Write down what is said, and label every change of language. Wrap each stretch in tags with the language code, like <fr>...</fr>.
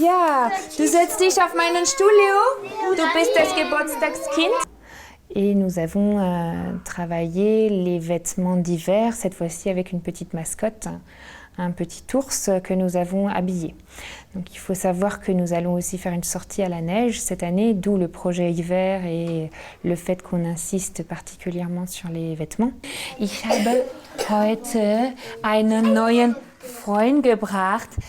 <de>Ja, du setzt dich auf meinen Stuhl, Leo. Du bist das Geburtstagskind.</de> <fr>Et nous avons travaillé les vêtements d'hiver, cette fois-ci avec une petite mascotte. un petit ours que nous avons habillé. Donc il faut savoir que nous allons aussi faire une sortie à la neige cette année, d'où le projet hiver et le fait qu'on insiste particulièrement sur les vêtements.</fr> <de>Ich habe heute einen neuen Freund gebracht.</de>